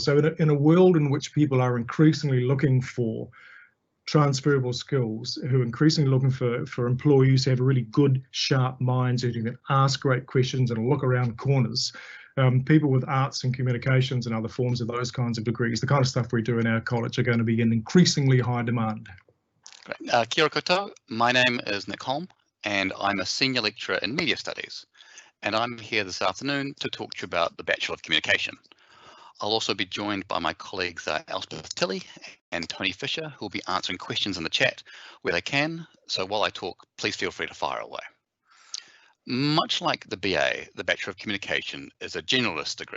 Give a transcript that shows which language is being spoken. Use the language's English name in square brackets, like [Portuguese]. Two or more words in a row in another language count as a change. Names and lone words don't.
[English] So in a world in which people are increasingly looking for transferable skills, who are increasingly looking for employees who have really good, sharp minds, who can ask great questions and look around corners, people with arts and communications and other forms of those kinds of degrees, the kind of stuff we do in our college, are going to be in increasingly high demand. Great. [Māori] Kia ora koutou. [English] My name is Nick Holm, and I'm a senior lecturer in media studies. And I'm here this afternoon to talk to you about the Bachelor of Communication. I'll also be joined by my colleagues Elspeth Tilley and Tony Fisher, who will be answering questions in the chat where they can. So while I talk, please feel free to fire away. Much like the BA, the Bachelor of Communication is a generalist degree.